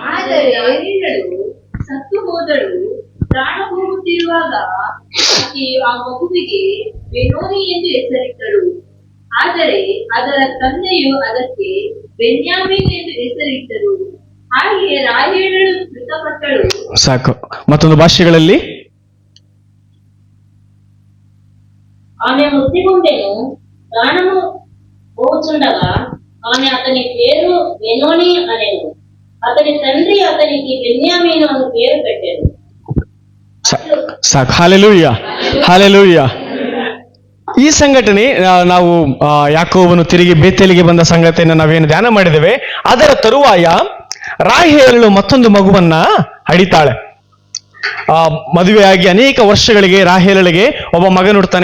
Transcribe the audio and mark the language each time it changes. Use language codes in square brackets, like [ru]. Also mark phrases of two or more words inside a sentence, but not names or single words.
[kn] ಸತ್ತು ಹೋದಳು, ಪ್ರಾಣ ಹೋಗುತ್ತಿರುವಾಗ ಆಕೆಯು ಆ ಮಗುವಿಗೆ ಬೆನೋನಿ ಎಂದು ಹೆಸರಿಟ್ಟಳು. ಆದರೆ ಅದರ ತಂದೆಯು ಅದಕ್ಕೆ ಬೆನ್ಯಾಮೀನ್ ಎಂದು ಹೆಸರಿಟ್ಟರು. ಹಾಗೆಯೇ ರಾಹೇಲಳು ಮೃತಪಟ್ಟಳು. ಸಾಕು. ಮತ್ತೊಂದು ಭಾಷೆಗಳಲ್ಲಿ [te] ఆమె మృతిగుండెను, ప్రాణము పోచుండగా ఆమె అతని పేరు బెనోని అనెను. అతని తండ్రి అతనికి బెన్యామీను అని పేరు పెట్టాడు. [kn] ಸಾಕು. ಹಲ್ಲೆಲೂಯಾ, ಹಲ್ಲೆಲೂಯಾ. ಈ ಸಂಘಟನೆ ನಾವು ಯಾಕೋಬನು ತಿರುಗಿ ಬೇತೇಲಿಗೆ ಬಂದ ಸಂಗತಿಯನ್ನು ನಾವೇನು ಧ್ಯಾನ ಮಾಡಿದ್ದೇವೆ. ಅದರ ತರುವಾಯ ರಾಹೇಲಳು ಮತ್ತೊಂದು ಮಗುವನ್ನ ಹಡಿತಾಳೆ. ಮದುವೆಯಾಗಿ ಅನೇಕ ವರ್ಷಗಳಿಗೆ ರಾಹೇಲಳಿಗೆ ಒಬ್ಬ ಮಗನು ಹುಡ್ತಾನೆ.